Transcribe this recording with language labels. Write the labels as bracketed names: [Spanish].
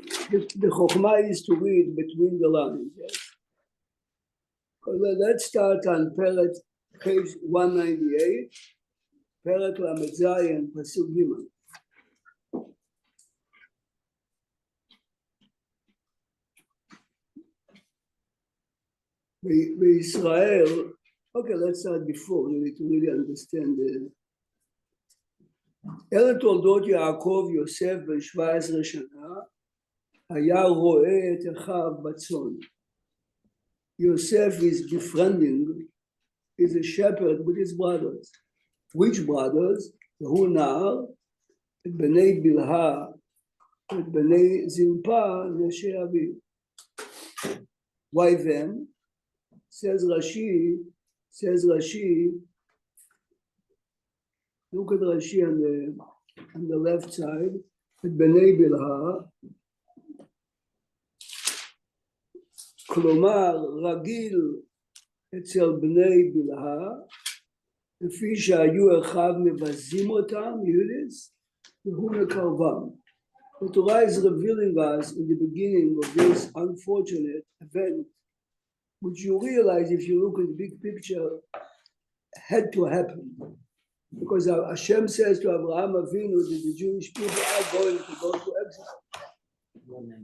[English] The Chokhmah is to read between the lines. Yes? Let's start on page 198, Perek Lamed Zayin, Pasuk Gimel. Israel, okay, let's start before, you need to really understand the... [Hebrew] אלה תולדות יעקב יוסף בן 17 שנה, היה רואה את אחיו בצאן. [English] Yosef is befriending, is a shepherd with his brothers. Which brothers? [Hebrew] והוא נער, את בני בלהה, את בני זלפה, נשי אביו. [English] Why then? Says Rashi, look at Rashi on the left side, [Hebrew] את בני בלהה, כלומר רגיל אצל בני בלהה, לפי שהיו אחיו מבזים אותם, יהודס, והוא מקרבם. [English] The Torah is revealing us in the beginning of this unfortunate event, which you realize if you look at the big picture, had to happen. Because Hashem says to Abraham Avinu that the Jewish people are going to go to exile.